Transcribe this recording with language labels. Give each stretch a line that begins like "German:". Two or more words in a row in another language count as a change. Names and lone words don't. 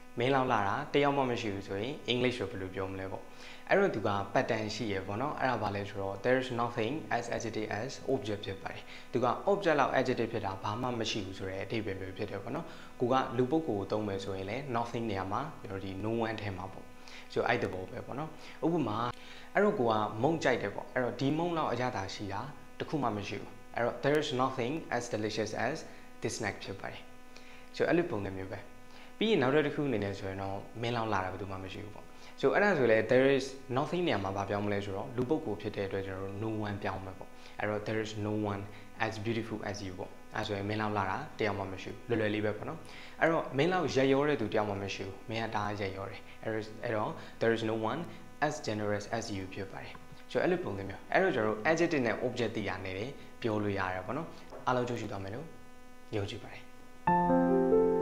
Burmese: မင်းလောက်လာတာတယောက်မှမရှိဘူးဆိုရင် English ကိုဘယ်လိုပြောမလဲပေါ့အဲ့တော့သူက pattern ရှိရပေါ့နော်အဲ့ဒါဘာလဲဆိုတော့
English: there is nothing as adjective as object
Burmese: ဖြစ်ပါတယ်သူက object လောက် adjective ဖြစ်တာဘာမှမရှိဘူးဆိုတဲ့အဓိပ္ပာယ်မျိုးဖြစ်တယ်ပေါ့ နော်ကိုကလူပုဂ္ဂိုလ်ကိုသုံးမယ်ဆိုရင်လည်း nothing နေရာမှာဒီ
English: no one
Burmese: ထဲမှာပေါ့ဆိုအဲ့တဘောပဲပေါ့နော်ဥပမာအဲ့တော့ကိုကမုံကြိုက်တယ်ပေါ့အဲ့တော့ဒီမုံလောက်အရသာရှိတာ တခုမှမရှိဘူးအဲ့တော့
English: there is nothing as delicious as this snack
Burmese: ဖြစ်ပါတယ်ဆိုအဲ့လိုပုံစံမျိုးပဲပြီးရင်နောက်တစ်ခုအနေနဲ့ဆိုရင်တော့မင်းလောက် လာတာဘာမှမရှိဘူးပေါ့ဆိုအဲ့ဒါဆိုလေ
English: there is nothing
Burmese: နေရာမှာဘာပြောင်းမလဲဆိုတော့လူပုဂ္ဂိုလ်ဖြစ်တဲ့အတွက်ကျွန်တော်တို့
English: no one
Burmese: ပြောင်းမယ်ပေါ့အဲ့တော့
English: there is no one as beautiful as you
Burmese: ပေါ့အဲ့ဆိုရင်မင်းလောက်လာတာတယောက်မှမရှိဘူးလွယ်လွယ်လေးပဲပေါ့နော်အဲ့တော့မင်းလောက်ရက်ရောတဲ့သူတယောက်မှမရှိဘူးမင်းကတအားရက်ရောတယ်အဲ့တော့
English: there is no one as generous as you
Burmese: ဖြစ်ပါတယ်ဆိုအဲ့လိုပုံစံမျိုးအဲ့တော့ကျွန်တော်တို့ adjective နဲ့ object တွေရနေတယ်ပြောလို့ရတယ်ပေါ့နော်အားလုံးကြိုးရှိသွားမယ်လို့ယုံကြည်ပါတယ်